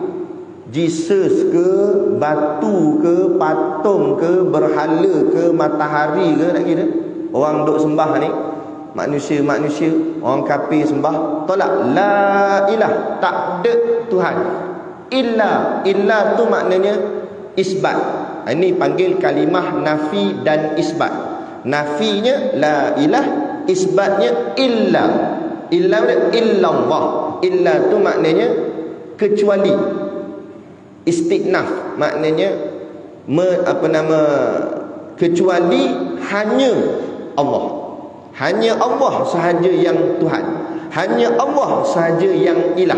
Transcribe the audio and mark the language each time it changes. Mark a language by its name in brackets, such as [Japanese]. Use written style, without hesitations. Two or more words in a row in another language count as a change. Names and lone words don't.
[Malay] Jesus ke, batu ke, patung ke, berhala ke, matahari ke, tak kira. Orang duk sembah ni, manusia-manusia, orang kafir sembah, tolak. [Arabic] لا إله, [Malay] tak ada Tuhan. Illa, illa tu maknanya isbat. Ini panggil kalimah nafi dan isbat. Nafinya [Arabic] لا إله, [Malay] isbatnya illa. [Arabic] إلا إلا الله. [Malay] Illa tu maknanya kecuali. Istiqnaf maknanya kecuali hanya Allah. Hanya Allah sahaja yang Tuhan. Hanya Allah sahaja yang ilah.